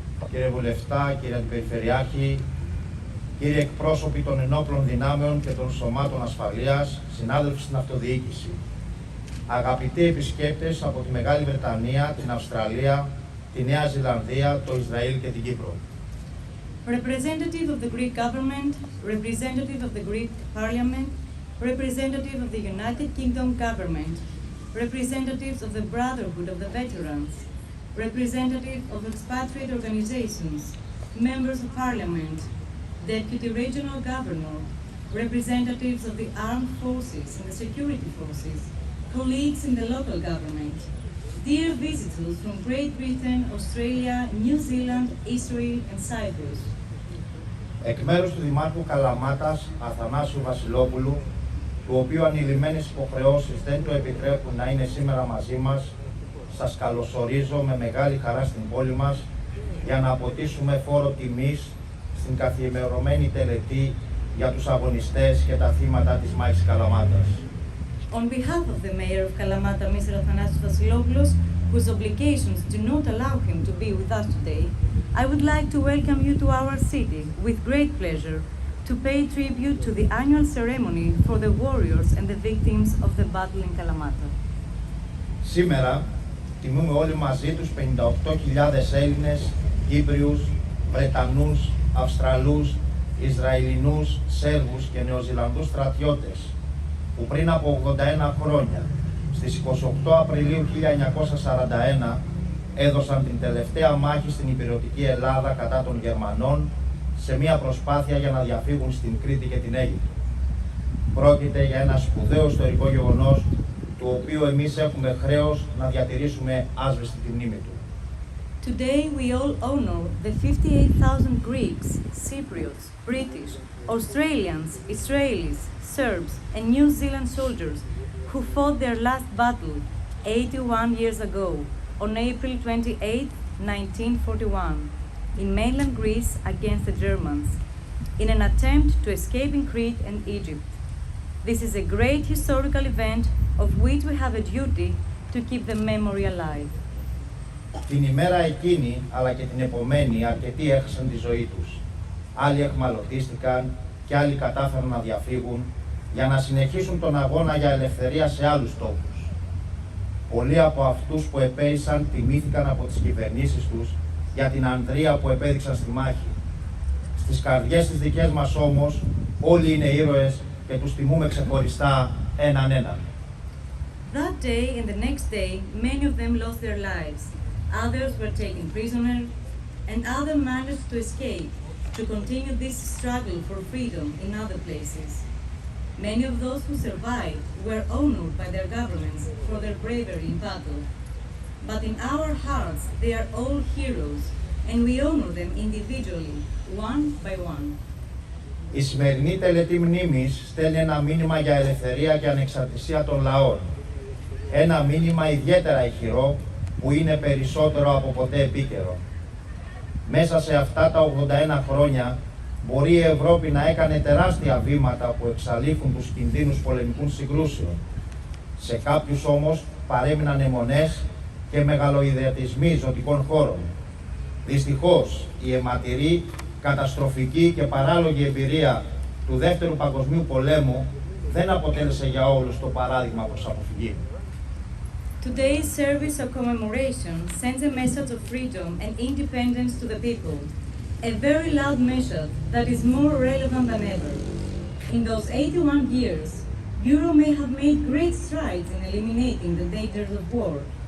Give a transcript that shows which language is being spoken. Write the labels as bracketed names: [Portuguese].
[Greek] κύριε Βουλευτά, κύριε Αντιπεριφερειάρχη, κύριοι εκπρόσωποι των ενόπλων δυνάμεων και των σωμάτων ασφαλείας, συνάδελφοι στην αυτοδιοίκηση, αγαπητοί επισκέπτες από τη Μεγάλη Βρετανία, την Αυστραλία, τη Νέα Ζηλανδία, το Ισραήλ και την Κύπρο. [English] Representative of the Greek government, representative of the Greek Parliament, representative of the United Kingdom government, representatives of the Brotherhood of the Veterans, representative of expatriate organizations, members of Parliament, Deputy Regional Governor, representatives of the armed forces and the security forces, colleagues in the local government, dear visitors from Great Britain, Australia, New Zealand, Israel and Cyprus. [Greek] Εκ μέρους του Δημάρχου Καλαμάτας, Αθανάσιου Βασιλόπουλου, του οποίου ανηλυμένες υποχρεώσεις δεν το επιτρέπουν να είναι σήμερα μαζί μας, σας καλωσορίζω με μεγάλη χαρά στην πόλη μας για να αποτίσουμε φόρο τιμής στην καθιερωμένη τελετή για τους αγωνιστές και τα θύματα της μάχης Καλαμάτας. [English] On behalf of the Mayor of Kalamata, Mr. Athanasios Vasilopoulos, whose obligations do not allow him to be with us today, I would like to welcome you to our city with great pleasure to pay tribute to the annual ceremony for the warriors and the victims of the battle in Kalamata. [Greek] Σήμερα τιμούμε όλοι μαζί τους 58.000 Έλληνες, Κύπριους, Βρετανούς, Αυστραλούς, Ισραηλινούς, Σέρβους και Νεοζηλανδούς στρατιώτες που πριν από 81 χρόνια, στις 28 Απριλίου 1941, έδωσαν την τελευταία μάχη στην υπηρετική Ελλάδα κατά των Γερμανών σε μια προσπάθεια για να διαφύγουν στην Κρήτη και την Αίγυπτο. Πρόκειται για ένα σπουδαίο ιστορικό γεγονός, του οποίου εμείς έχουμε χρέος να διατηρήσουμε άσβεστη τη μνήμη του. [English] Today we all honor the 58,000 Greeks, Cypriots, British, Australians, Israelis, Serbs and New Zealand soldiers who fought their last battle 81 years ago on April 28, 1941 in mainland Greece against the Germans in an attempt to escape in Crete and Egypt. This is a great historical event of which we have a duty to keep the memory alive. [Greek] Την ημέρα εκείνη, αλλά και την επομένη, αρκετοί έχασαν τη ζωή τους. Άλλοι εχμαλωτίστηκαν και άλλοι κατάφεραν να διαφύγουν για να συνεχίσουν τον αγώνα για ελευθερία σε άλλους τόπους. Πολλοί από αυτούς που επέζησαν τιμήθηκαν από τις κυβερνήσεις τους για την ανδρεία που επέδειξαν στη μάχη. Στις καρδιές τις δικές μας όμως όλοι είναι ήρωες και τους τιμούμε ξεχωριστά έναν έναν. [English] That day and the next day, many of them lost their lives. Others were taken prisoner, and others managed to escape to continue this struggle for freedom in other places. Many of those who survived were honored by their governments for their bravery in battle. But in our hearts, they are all heroes, and we honor them individually, one by one. [Greek] Η σημερινή τελετή μνήμης στέλνει ένα μήνυμα για ελευθερία και ανεξαρτησία των λαών. Ένα μήνυμα ιδιαίτερα ηχηρό που είναι περισσότερο από ποτέ επίκαιρο. Μέσα σε αυτά τα 81 χρόνια μπορεί η Ευρώπη να έκανε τεράστια βήματα που εξαλείφουν τους κινδύνους πολεμικών συγκρούσεων. Σε κάποιους όμως παρέμειναν αιμονές και μεγαλοειδεατισμοί ζωτικών χώρων. Δυστυχώς, η αιματηρή, καταστροφική και παράλογη εμπειρία του Δεύτερου Παγκοσμίου Πολέμου δεν αποτέλεσε για όλους το παράδειγμα προς αποφυγή. [English] Today's service of commemoration sends a message of freedom and independence to the people, a very loud message that is more relevant than ever. In those 81 years, Europe may have made great strides in eliminating the dangers of war.